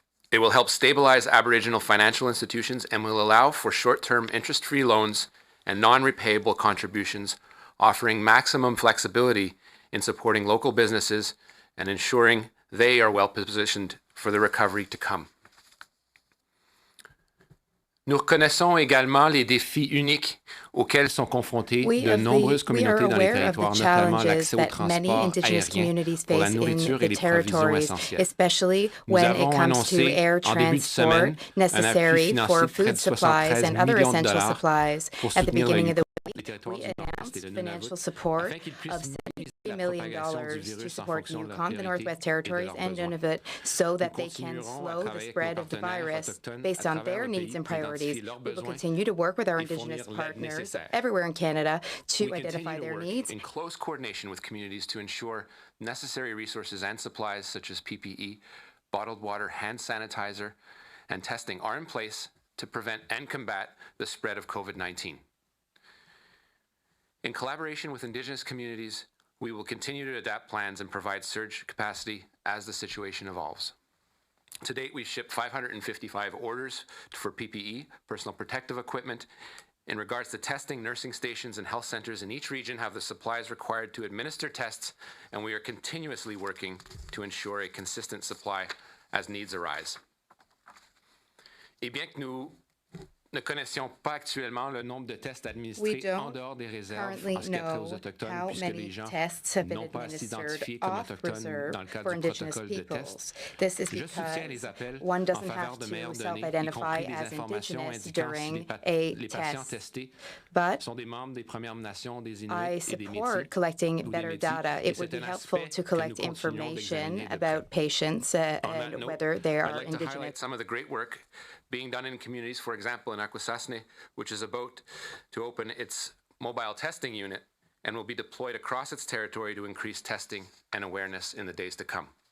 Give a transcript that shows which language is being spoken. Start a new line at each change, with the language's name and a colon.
English: It will help stabilize Aboriginal financial institutions and will allow for short-term interest-free loans and non-repayable contributions, offering maximum flexibility in supporting local businesses and ensuring they are well positioned for the recovery to come.
French: Nous reconnaissons également les défis uniques auxquels sont confrontées de nombreuses communautés dans les territoires, notamment l'accès au transport aérien pour la nourriture et les provisions essentielles. Nous avons annoncé en début de semaine un appui financier de près de 73 millions de dollars pour soutenir
English: we announced financial support of $73 million to support Yukon, the Northwest Territories, and Nunavut so that they can slow the spread of the virus based on their needs and priorities. We will continue to work with our Indigenous partners everywhere in Canada to identify their needs. In close coordination with communities to ensure necessary resources and supplies such as PPE, bottled water, hand sanitizer, and testing are in place to prevent and combat the spread of COVID-19. In collaboration with Indigenous communities, we will continue to adapt plans and provide surge capacity as the situation evolves. To date, we've shipped 555 orders for PPE, personal protective equipment. In regards to testing, nursing stations and health centers in each region have the supplies required to administer tests, and we are continuously working to ensure a consistent supply as needs arise.
French: Et bien que nous ne connaissions pas actuellement le nombre de tests administrés en dehors des réserves en ce qui a trait aux Autochtones, puisque les gens n'ont pas à s'identifier comme autochtones dans le cadre du protocole de test. Je soutiens les appels en faveur de meilleures données, y compris des informations indiquant si les patients testés sont des membres des Premières Nations, des Inuits et des Métis.
English: Collecting better data. It would be helpful to collect information about patients and whether they are Indigenous. I'd like to highlight some of the great work being done in communities, for example, in Akwesasne, which is about to open its mobile testing unit and will be deployed across its territory to increase testing and awareness in the days to come.